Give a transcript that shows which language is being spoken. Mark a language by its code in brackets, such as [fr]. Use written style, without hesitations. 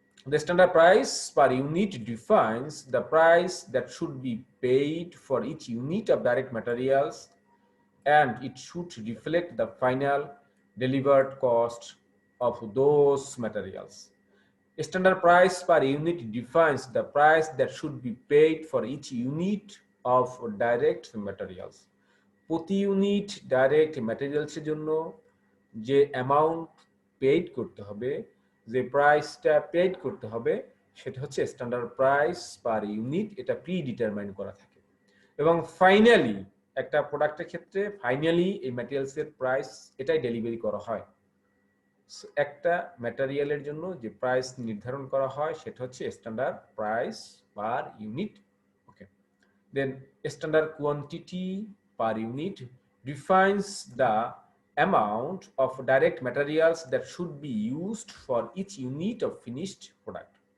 [en] The standard price per unit defines the price that should be paid for each unit of direct materials, and it should reflect the final delivered cost of those materials. Standard price per unit defines the price that should be paid for each unit of direct materials. [bn] প্রতি unit direct ম্যাটেরিয়ালসের জন্য যে amount paid করতে হবে, যে প্রাইসটা paid করতে হবে, সেটা হচ্ছে স্ট্যান্ডার্ড প্রাইস পার ইউনিট। এটা প্রি ডিটারমাইন করা থাকে এবং ফাইনালি একটা প্রোডাক্টের ক্ষেত্রে ফাইনালি এই ম্যাটেরিয়ালসের প্রাইস এটাই ডেলিভারি করা হয়। একটা ম্যাটেরিয়ালের জন্য যে প্রাইস নির্ধারণ করা হয় সেটা হচ্ছে standard price per unit. [en] Okay, then standard quantity per unit defines the amount of direct materials that should be used for each unit of finished product.